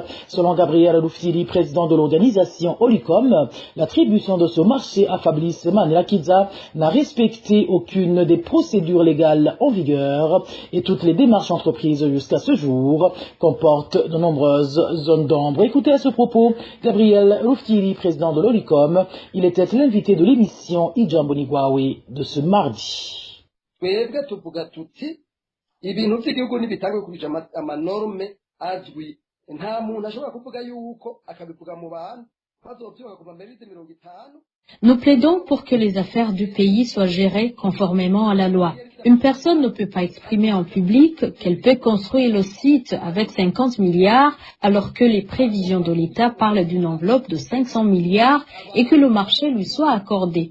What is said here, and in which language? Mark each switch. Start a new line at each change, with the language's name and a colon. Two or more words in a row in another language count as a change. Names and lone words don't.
French: Selon Gabriel Rufsiri, président de l'organisation Olicom, l'attribution de ce marché à Fabrice Manirakiza n'a respecté aucune des procédures légales en vigueur et toutes les démarches entreprises jusqu'à ce jour comportent de nombreuses zones d'ombre. Écoutez à ce propos Gabriel Rufsiri, président de l'Olicom. Il était l'invité de l'émission Ijambo Nigwawe de ce mardi.
Rundi: Twebwe tuvuga tuti ibintu by'igihugu nibitangwe kubija amanorme azwi nta muntu ashobora kuvuga yuko akabivuga mu bantu bazovyuka kuva mbere y'ite 50.
French: Nous plaidons pour que les affaires du pays soient gérées conformément à la loi. Une personne ne peut pas exprimer en public qu'elle peut construire le site avec 50 milliards alors que les prévisions de l'État parlent d'une enveloppe de 500 milliards et que le marché lui soit accordé.